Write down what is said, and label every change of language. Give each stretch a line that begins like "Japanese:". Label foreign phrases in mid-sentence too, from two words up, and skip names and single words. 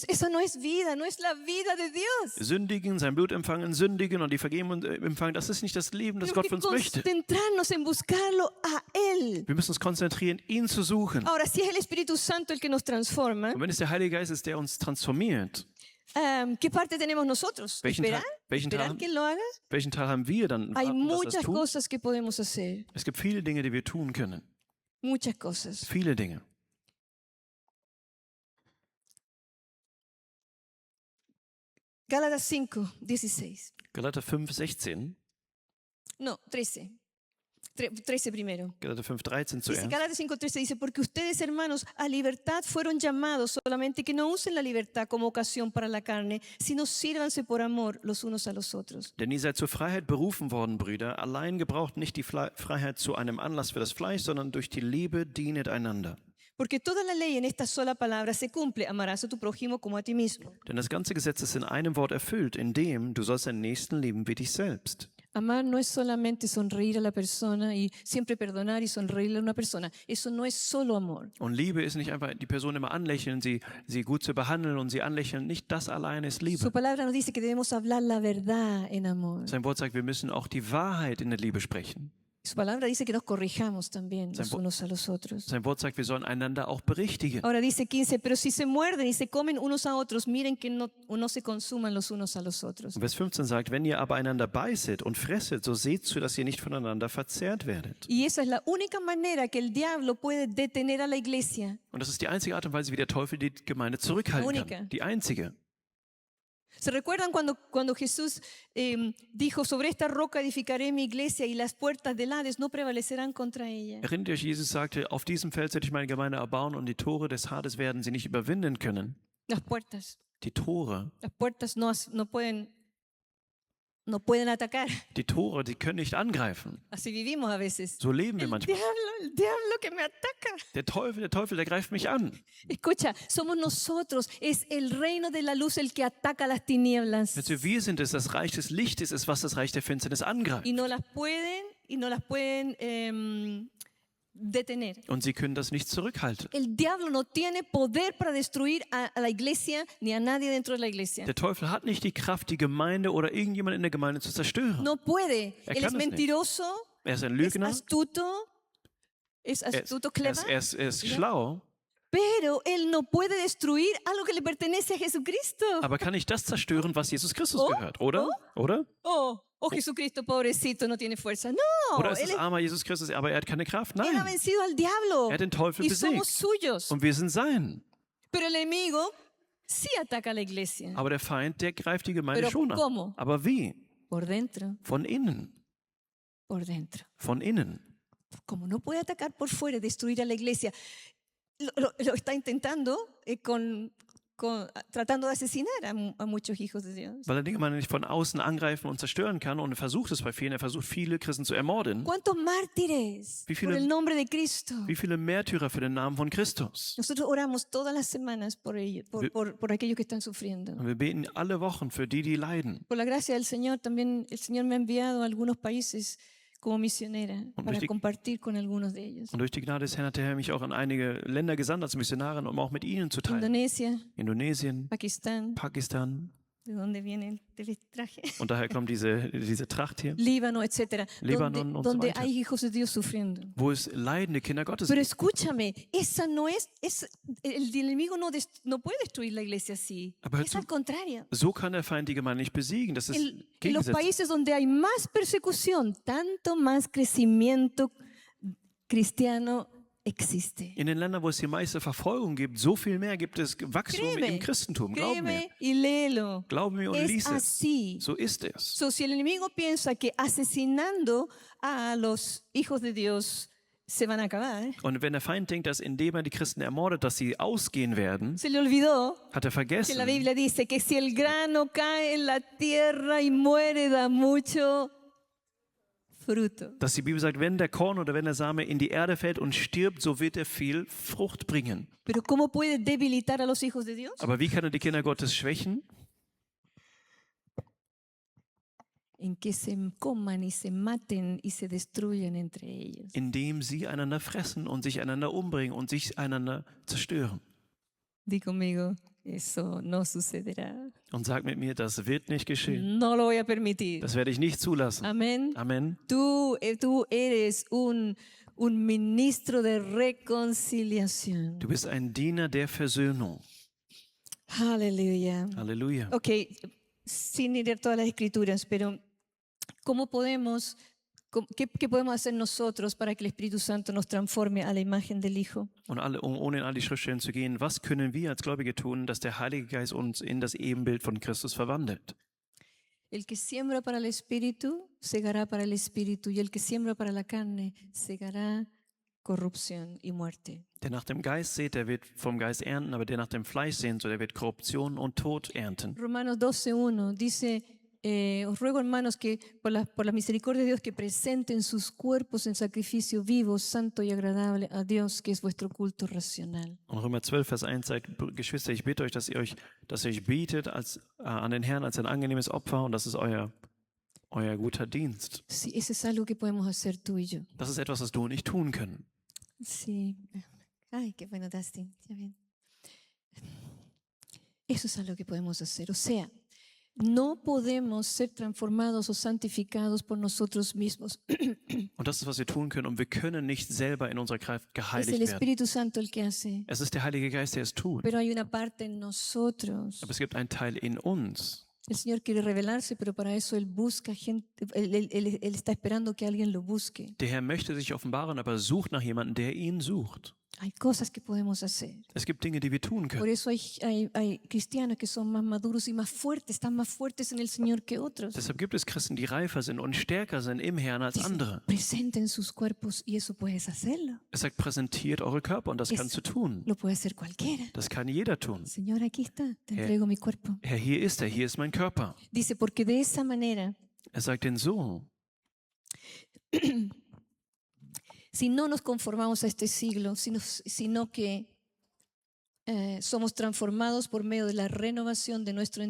Spanish: Esa no es vida, no es la vida de Dios.
German: Sündigen, sein Blut empfangen, sündigen und die Vergebung empfangen, das ist nicht das Leben, das
Spanish: Tenemos
German: Gott
Spanish: que
German: für uns möchte.
Spanish: concentrarnos en buscarlo a Él.
German: Wir müssen uns konzentrieren, ihn zu suchen.
Spanish: Ahora, si es el Espíritu Santo el que nos transforma,
German: Und wenn es der Heilige Geist ist, der uns transformiert,
Spanish: ¿qué parte tenemos nosotros?
German: welchen
Spanish: ¿Esperar?
German: Welchen
Spanish: ¿Esperar que Él lo haga?
German: Teil haben wir dann,
Spanish: Hay
German: warten, dass er
Spanish: muchas
German: das tut?
Spanish: cosas que podemos hacer.
German: Es gibt viele Dinge, die wir tun können.
Spanish: Muchas cosas.
German: Viele Dinge.
Spanish: Gálatas 5, 16.
German: Galater 5, 16.
Spanish: No, 13. 13 primero.
German: Galater 5, 13
Spanish: Dice,
German: zuerst.
Spanish: Gálatas 5:13 dice, porque ustedes, hermanos, a libertad fueron llamados, solamente que no usen la libertad como ocasión para la carne, sino sírvanse por amor los unos a los otros.
German: Denn ihr seid zur Freiheit berufen worden, Brüder. Allein gebraucht nicht die Freiheit zu einem Anlass für das Fleisch, sondern durch die Liebe dienet einander.
Spanish: Porque toda la ley en esta sola palabra se cumple, amarás a tu prójimo como a ti mismo.
German: Denn das ganze Gesetz ist in einem Wort erfüllt, in dem du sollst deinen Nächsten lieben wie dich selbst.
Spanish: Amar no es solamente sonreír a la persona y siempre perdonar y sonreírle a una persona. Eso no es solo amor.
German: Und Liebe ist nicht einfach die Person immer anlächeln, sie gut zu behandeln und sie anlächeln. Nicht das alleine ist
Spanish: Su
German: Liebe.
Spanish: palabra nos dice que debemos hablar la verdad en amor.
German: Sein Wort sagt, wir müssen auch die Wahrheit in der Liebe sprechen.
Spanish: Su palabra dice que nos corrijamos también los unos a los otros.
German: Sein Wort sagt, wir sollen einander auch berichtigen.
Spanish: Ahora dice 15, pero si se muerden y se comen unos a otros, miren que no se consuman los unos a los otros.
German: Und Vers 15 sagt, wenn ihr aber einander beißet und fresset, so seht zu, dass ihr nicht voneinander verzehrt werdet.
Spanish: Y esa es la única manera que el diablo puede detener a la iglesia.
German: Und das ist die einzige Art und Weise, wie der Teufel die Gemeinde zurückhalten
Spanish: Única.
German: kann. Die einzige.
Spanish: ¿Se recuerdan cuando Jesús dijo, sobre esta roca edificaré mi iglesia y las puertas del Hades no prevalecerán contra ella?
German: Erinnert ihr euch, Jesus sagte, auf diesem Feld werde ich meine Gemeinde erbauen und die Tore des Hades werden sie nicht überwinden können.
Spanish: Las puertas
German: Die
Spanish: puertas no pueden atacar.
German: Tore, die können nicht angreifen.
Spanish: Así vivimos a veces.
German: So leben wir
Spanish: El
German: manchmal.
Spanish: diablo que me ataca.
German: Der Teufel, der greift mich an.
Spanish: Escucha, somos nosotros, es el reino de la luz el que ataca las tinieblas.
German: Also wir sind es, das Reich des Lichtes ist, was das Reich der Finsternis angreift.
Spanish: Y no las pueden detener.
German: Und sie können das nicht zurückhalten.
Spanish: El diablo no tiene poder para destruir a la iglesia ni a nadie dentro de la iglesia.
German: Der Teufel hat nicht die Kraft, die Gemeinde oder irgendjemand in der Gemeinde zu zerstören.
Spanish: No puede.
German: Er
Spanish: Él
German: kann
Spanish: es
German: es nicht.
Spanish: mentiroso,
German: Er ist ein
Spanish: es
German: Lügner,
Spanish: astuto, clever.
German: er ist schlau
Spanish: Pero Él no puede destruir algo que le pertenece a Jesucristo.
German: Aber kann ich das zerstören, was Jesus Christus
Spanish: Oh,
German: gehört, oder? Oder?
Spanish: Oh, Jesucristo, pobrecito, no tiene fuerza. No,
German: Oder ist
Spanish: Él,
German: es armer Jesus Christus, aber er hat keine Kraft?
Spanish: él ha
German: Nein.
Spanish: vencido al diablo
German: Er hat den Teufel
Spanish: y somos
German: besiegt.
Spanish: suyos.
German: Und wir sind sein.
Spanish: Pero el enemigo sí ataca a la iglesia.
German: Aber der Feind, der greift die Gemeinde
Spanish: Pero
German: schon an.
Spanish: ¿cómo?
German: Aber wie?
Spanish: Por dentro,
German: Von innen.
Spanish: por dentro.
German: Von innen.
Spanish: Como no puede atacar por fuera y destruir a la iglesia, lo está intentando tratando de asesinar a muchos hijos de Dios.
German: Weil er die Gemeinde nicht von außen angreifen und zerstören kann. Und er versucht es bei vielen. Er versucht, viele Christen zu ermorden.
Spanish: ¿Cuántos mártires
German: Wie viele-
Spanish: por el nombre de Cristo?
German: Wie viele Märtyrer für den Namen von Christus.
Spanish: Nosotros oramos todas las semanas por ellos, por aquellos que están sufriendo.
German: Und wir beten alle Wochen für die, die leiden.
Spanish: Por la gracia del Señor, también el Señor me ha enviado a algunos países como misionera para
German: richtig-
Spanish: compartir con algunos de ellos.
German: Und durch die Gnade des Herrn hat der Herr mich auch an einige Länder gesandt als Missionarin, um auch mit ihnen zu teilen.
Spanish: Indonesia,
German: Indonesien,
Spanish: Pakistán,
German: Pakistan.
Spanish: de donde viene el traje,
German: Und daher kommt diese Tracht hier,
Spanish: Líbano, etcétera,
German: Libanon und so
Spanish: donde
German: weiter.
Spanish: hay hijos de Dios sufriendo.
German: wo es leidende Kinder Gottes
Spanish: Pero
German: gibt.
Spanish: escúchame, esa no es el enemigo no puede destruir la iglesia así.
German: Aber hör
Spanish: Es
German: zu.
Spanish: al contrario.
German: So kann der Feind die Gemeinde nicht besiegen. Das ist
Spanish: En los
German: gegensätzlich.
Spanish: países donde hay más persecución, tanto más crecimiento cristiano existe.
German: In den Ländern, wo es die meiste Verfolgung gibt, so viel mehr gibt es Wachstum
Spanish: Créeme,
German: im Christentum. Glaub mir.
Spanish: Créeme y léelo.
German: Glaub mir und
Spanish: Es
German: lies es.
Spanish: así.
German: So ist es.
Spanish: So, si el enemigo piensa que asesinando a los hijos de Dios se van a acabar,
German: Und wenn der Feind denkt, dass indem er die Christen ermordet, dass sie ausgehen werden,
Spanish: se le olvidó
German: hat er
Spanish: que la
German: vergessen,
Spanish: Biblia dice que si el grano cae en la tierra y muere, da mucho fruto.
German: dass die Bibel sagt, wenn der Korn oder wenn der Same in die Erde fällt und stirbt, so wird er viel Frucht bringen.
Spanish: Pero ¿cómo puede debilitar a los hijos de Dios?
German: Aber wie kann er die Kinder Gottes schwächen?
Spanish: En que se coman y se maten y se destruyan entre ellos.
German: Indem sie einander fressen und sich einander umbringen und sich einander zerstören.
Spanish: Di conmigo, eso no sucederá.
German: Und sag mit mir, das wird nicht geschehen.
Spanish: No lo voy a permitir.
German: Das werde ich nicht zulassen.
Spanish: Amén.
German: Amen.
Spanish: Tú eres un ministro de reconciliación.
German: Du bist ein Diener der Versöhnung.
Spanish: Aleluya.
German: Halleluja.
Spanish: Ok, sin ir a todas las escrituras, pero ¿cómo podemos, qué podemos hacer nosotros para que el Espíritu Santo nos transforme a la imagen del Hijo?
German: Und ohne in all die Schriftstellen zu gehen, was können wir als Gläubige tun, dass der Heilige Geist uns in das Ebenbild von Christus verwandelt?
Spanish: El que siembra para el Espíritu, segará para el Espíritu, y el que siembra para la carne, segará corrupción y muerte.
German: Der nach dem Geist sät, der wird vom Geist ernten, aber der nach dem Fleisch sehnt, so der wird Korruption und Tod ernten.
Spanish: Romanos 12:1 dice, os ruego hermanos que por la misericordia de Dios que presenten sus cuerpos en sacrificio vivo, santo y agradable a Dios, que es vuestro culto racional.
German: Und Römer 12, Vers 1 sagt, Geschwister, ich bitte euch, dass ihr euch bietet an den Herrn als ein angenehmes Opfer und das ist euer guter Dienst.
Spanish: Sí, eso es algo que podemos hacer tú y yo.
German: Das ist etwas, was du und ich tun können.
Spanish: Sí. Ay, qué bueno, Dustin. Ya ven. Eso es algo que podemos hacer. O sea, no podemos ser transformados o santificados por nosotros mismos.
German: Und das ist, was wir tun können. Und wir können nicht selber in unserer Kraft
Spanish: Es el
German: geheiligt werden.
Spanish: Espíritu Santo el que hace.
German: Es ist der Heilige Geist, der es tut.
Spanish: Pero hay una parte en nosotros.
German: Aber es gibt einen Teil in uns.
Spanish: El Señor quiere revelarse, pero para eso Él busca gente. Él está esperando que alguien lo busque.
German: Der Herr möchte sich offenbaren, aber sucht nach jemandem, der ihn sucht.
Spanish: Hay cosas que podemos hacer.
German: Es gibt Dinge, die wir tun
Spanish: Por
German: können.
Spanish: eso hay cristianos que son más maduros y más fuertes, están más fuertes en el Señor que otros.
German: Deshalb gibt es Christen, die reifer sind und stärker sind im Herrn als andere.
Spanish: Presenten sus cuerpos y eso puedes hacerlo.
German: Es sagt, präsentiert eure Körper und das kannst du tun.
Spanish: Lo puede hacer cualquiera.
German: Das kann jeder tun.
Spanish: Señor, aquí está, te entrego mi cuerpo.
German: Herr, hier ist er, hier ist mein Körper.
Spanish: Dice, porque de esa manera,
German: Er sagt denn so,
Spanish: si no nos conformamos a este siglo, sino que somos transformados por medio de la renovación de nuestro entendimiento.